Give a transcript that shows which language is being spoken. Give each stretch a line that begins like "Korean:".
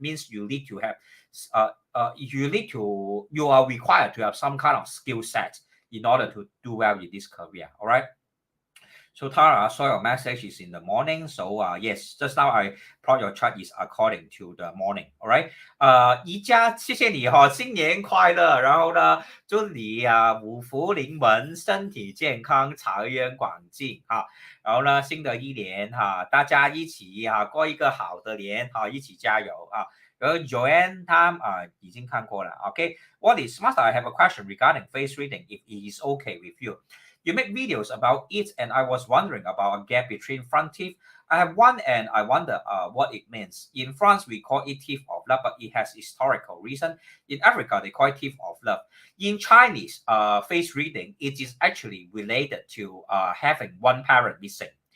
English: Means you need to have you are required to have some kind of skill set in order to do well in this career. All right. So Tara, I saw your message is in the morning. So yes, just now I plot your chart is according to the morning. All right.
Chinese: 宜家，谢谢你哈，新年快乐。然后呢，祝你五福临门，身体健康，财源广进哈。然后呢，新的一年哈，大家一起过一个好的年哈，一起加油啊。然后 Joanne 他已经看过了。
English: Okay, what is Master? I have a question regarding face reading. If it is okay with you. You make videos about it, and I was wondering about a gap between front teeth. I have one, and I wonder what it means. In France, we call it teeth of love, but it has historical reason. In Africa, they call it teeth of love. In Chinese face reading, it is actually related to having one parent missing.